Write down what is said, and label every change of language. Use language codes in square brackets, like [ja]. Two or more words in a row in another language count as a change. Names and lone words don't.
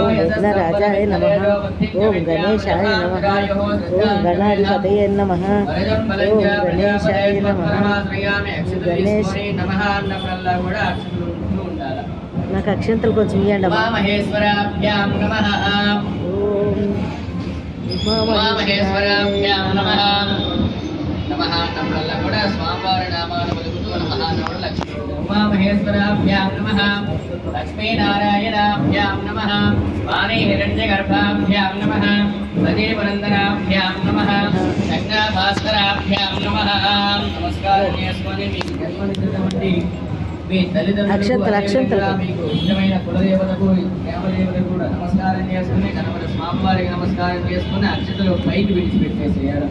[sa] राजाय नमः ओम गणेशाय नमः ओम गणाधिपतये नमः ओम गणेशाय नमः गणेश [te] నాకు అక్షంతలు కొంచెం ఇవ్వండి [sa] మహేశ్వరాభ్యాం నమః ఓం మహేశ్వరాభ్యాం నమః నమః నమః [te] కూడా స్వామివారి నామాలు పలుకుతూ [sa] నమః నమః లక్ష్మీ ఉమామహేశ్వరాభ్యాం నమః లక్ష్మీనారాయణాభ్యాం నమః వాణీ హిరణ్యగర్భాభ్యాం నమః సజీవనందనాభ్యాం నమః సంజ్ఞాభాస్కరాభ్యాం నమః [te] నమస్కారం చేసుకొని మీ జన్మనిచ్చినటువంటి మీ తల్లిదండ్రులకు మీకు ఇష్టమైన కులదేవతకు దేవదేవతకు కూడా నమస్కారం చేసుకుని కనబడి స్వామివారికి నమస్కారం చేసుకుని అక్షతలు పైకి విడిచిపెట్టేసేయాలి.